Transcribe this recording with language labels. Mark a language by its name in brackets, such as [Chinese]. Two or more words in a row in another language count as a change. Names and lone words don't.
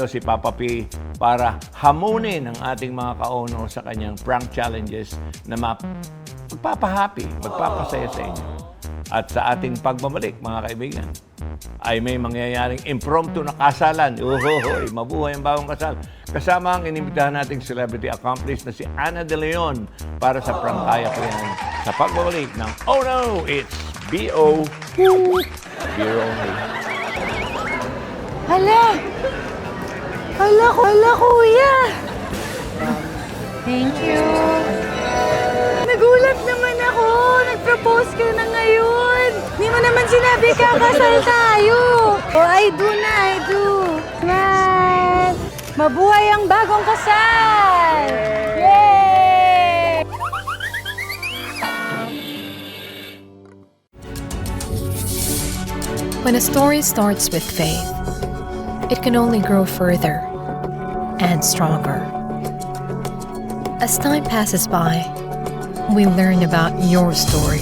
[Filipino] si Papa P para hamunin ang ating mga kaono sa kanyang [English] prank challenges [Filipino] na magpapahappy, magpapasaya sa inyo. At sa ating pagbabalik, mga kaibigan, ay may mangyayaring impromptu na kasalan. Uhohoy, mabuhay ang bagong kasal. Kasama ang inimbitahan nating [English] celebrity accomplice [Filipino] na si Ana De Leon para sa prangkaya ko yan sa pagbabalik ng Oh No, It's B.O. [English] Beer only. [Filipino] Hala! Hala, Kuya! [English] Thank you. [Filipino] Nagulat naman ako. Nag-propose ka na ngayon. Hindi mo naman sinabi kakasal tayo. [English] Oh, I do na, I do. Smile. [Filipino] Mabuhay ang bagong kasal. Yay! [English] When a story starts with faith, it can only grow further and stronger. As time passes by, we learn about your story.